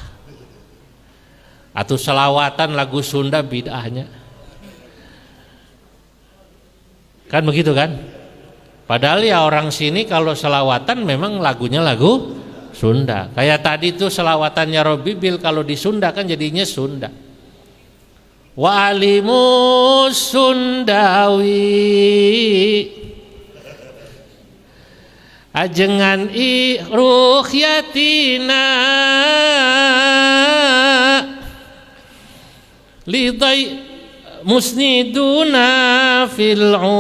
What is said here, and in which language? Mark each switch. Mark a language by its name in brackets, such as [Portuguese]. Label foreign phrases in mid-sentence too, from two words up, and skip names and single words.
[Indonesian] Atau selawatan lagu Sunda bid'ahnya. Kan begitu kan? Padahal ya orang sini kalau selawatan memang lagunya lagu Sunda. Kayak tadi tuh selawatannya Robibil, kalau di Sunda kan jadinya Sunda. [Arabic] Wa alimus Sundawi ajengan ruhyatina lidai musniduna fil